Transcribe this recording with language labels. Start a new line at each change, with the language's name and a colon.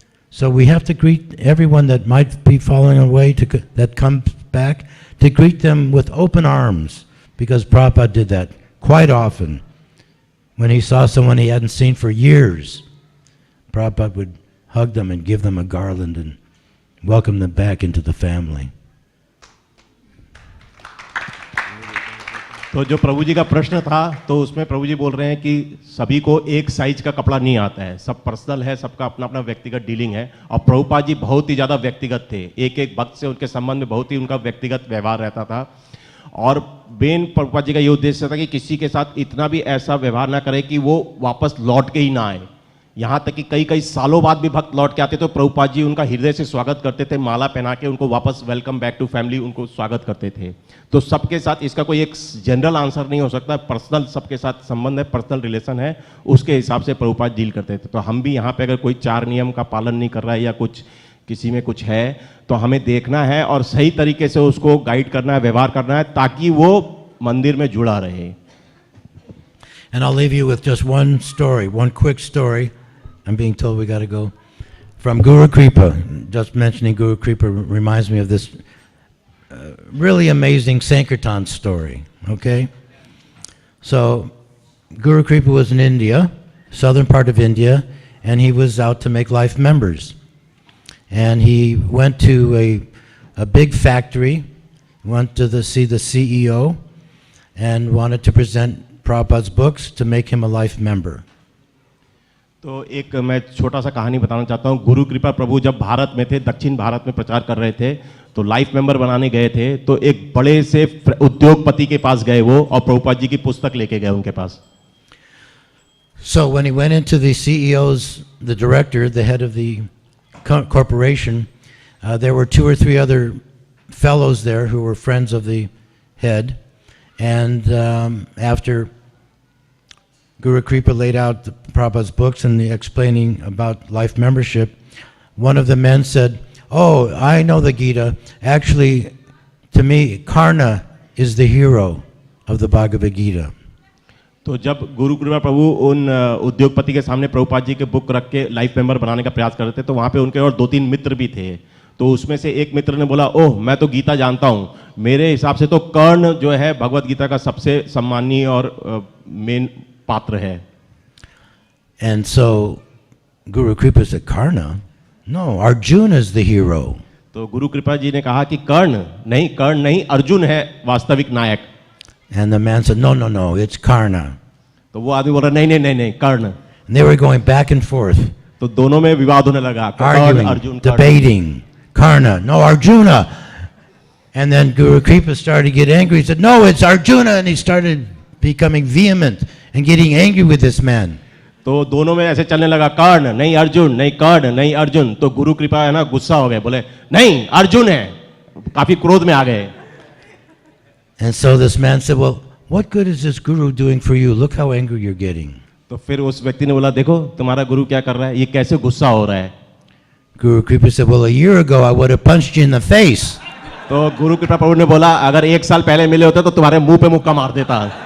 English: So we have to greet everyone that might be falling away that comes back, to greet them with open arms, because Prabhupada did that quite often. When he saw someone he hadn't seen for years, Prabhupada would hug them and give them a garland and welcome them back into the family.
Hindi: तो जो प्रभु जी का प्रश्न था, तो उसमें प्रभु जी बोल रहे हैं कि सभी को एक साइज का कपड़ा नहीं आता है, सब पर्सनल है, सबका अपना अपना व्यक्तिगत डीलिंग है। और प्रभुपाद जी बहुत ही ज़्यादा व्यक्तिगत थे, एक एक भक्त से उनके संबंध में बहुत ही उनका व्यक्तिगत व्यवहार रहता था। और मेन प्रभुपाद जी का ये उद्देश्य था कि किसी के साथ इतना भी ऐसा व्यवहार ना करे कि वो वापस लौट के ही ना आए। यहाँ तक कि कई कई सालों बाद भी भक्त लौट के आते तो प्रभुपाद जी उनका हृदय से स्वागत करते थे, माला पहना के उनको वापस
English: welcome back to family
Hindi: उनको स्वागत करते थे। तो सबके साथ इसका कोई एक जनरल आंसर नहीं हो सकता, पर्सनल सबके साथ संबंध है, पर्सनल रिलेशन है, उसके हिसाब से प्रभुपाद डील करते थे। तो हम भी यहाँ पे अगर कोई 4 नियम का पालन नहीं कर रहा है या कुछ किसी में कुछ है तो हमें देखना है और सही तरीके से उसको गाइड करना है, व्यवहार करना है, ताकि वो मंदिर में जुड़ा रहे।
English: And I'll leave you with just one story, one quick story. I'm being told we got to go. From Guru Kripa. Just mentioning Guru Kripa reminds me of this really amazing Sankirtan story. Okay? So, Guru Kripa was in India, southern part of India, and he was out to make life members. And he went to a big factory, went to see the CEO, and wanted to present Prabhupada's books to make him a life member.
Hindi: तो एक मैं छोटा सा कहानी बताना चाहता हूँ। गुरु कृपा प्रभु जब भारत में थे, दक्षिण भारत में प्रचार कर रहे थे, तो लाइफ मेंबर बनाने गए थे, तो एक बड़े से उद्योगपति के पास गए वो, और प्रभुपाद जी की पुस्तक लेके गए उनके पास।
English: So when he went into the CEO's, the director, the head of the corporation, there were 2 or 3 other fellows there who were friends of the head, and after Guru Kripa laid out the Prabhupada's books and the explaining about life membership, one of the men said, "Oh, I know the Gita. Actually, to me, Karna is the hero of the Bhagavad Gita."
Hindi: तो जब गुरु कृपा प्रभु उन उद्योगपति के सामने प्रभुपाद जी के book रख के लाइफ मेंबर बनाने का प्रयास कर रहे थे, तो वहाँ पे उनके और 2-3 मित्र भी थे। तो उसमें से एक मित्र ने बोला, ओह मैं तो गीता जानता हूँ, मेरे हिसाब से तो कर्ण जो है भगवत गीता का सबसे सम्मानीय और मेन पात्र है।
English: And so Guru Kripa said, "Karna? No, Arjuna is the hero."
Hindi: तो गुरु कृपा जी ने कहा कि कर्ण नहीं, अर्जुन है वास्तविक नायक।
English: And the man said, "No, it's Karna."
Hindi: तो वो आदमी बोल रहा नहीं, कर्ण।
English: And they were going back and forth,
Hindi: तो दोनों में विवाद होने लगा, कर्ण Arjun,
English: debating. Karna, no, Arjuna. And then Guru Kripa started to get angry. He said, "No, it's Arjuna." And he started becoming vehement and getting angry with this man.
Hindi: तो दोनों में ऐसे चलने लगा, कर्ण नहीं अर्जुन, नहीं कर्ण नहीं अर्जुन। तो गुरु कृपा है ना गुस्सा हो गए, बोले नहीं अर्जुन है, काफी क्रोध में आ गए।
English: And so this man said, "Well, what good is this guru doing for you? Look how angry you're getting."
Hindi: तो फिर उस व्यक्ति ने बोला, देखो तुम्हारा गुरु क्या कर रहा है, ये कैसे गुस्सा हो रहा है।
English: Guru Kripa said, "Well, a year ago I would have punched you in the face."
Hindi: तो गुरु कृपा प्रभु ने बोला, अगर 1 साल पहले मिले होते तो तुम्हारे मुंह पे मुक्का मार देता।